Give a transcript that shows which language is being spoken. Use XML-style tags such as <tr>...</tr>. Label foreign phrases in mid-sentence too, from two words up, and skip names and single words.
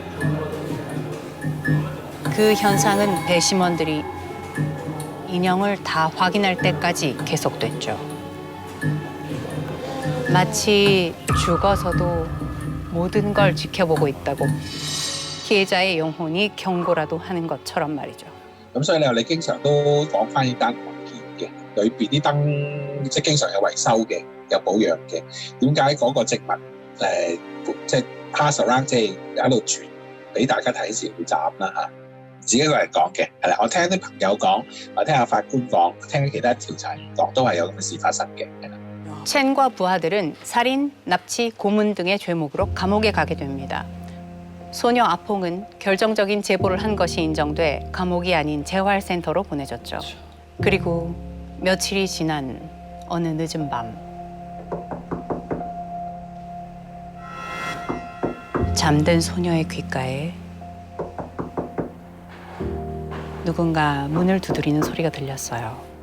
<ko>그 현상은 배심원들이 인형을 다 확인할 때까지 계속됐죠. 마치 죽어서도 모든 걸 지켜보고 있다고 피해자의 영혼이 경고라도 하는 것처럼 말이죠.</ko> <yue>咁所以你經常都講翻呢單案件嘅，裏邊啲燈即係經常有維修嘅，有保養嘅。點解嗰個植物即係</yue> <en>pass around</en> <yue>即係喺度傳俾大家睇時會斬啦嚇？自己一個人講嘅係啦，我聽啲朋友講，我聽下法官講，聽其他調查員講，都係有咁嘅事發生嘅，係啦。</yue> <ko>첸과 부하들은 살인, 납치, 고문 등의 죄목으로 감옥에 가게 됩니다. 소녀 아퐁은 결정적인 제보를 한 것이 인정돼 감옥이 아닌 재활센터로 보내졌죠. 그리고 며칠이 지난 어느 늦은 밤 잠든 소녀의 귓가에 누군가 문을 두드리는 소리가 들렸어요.</ko>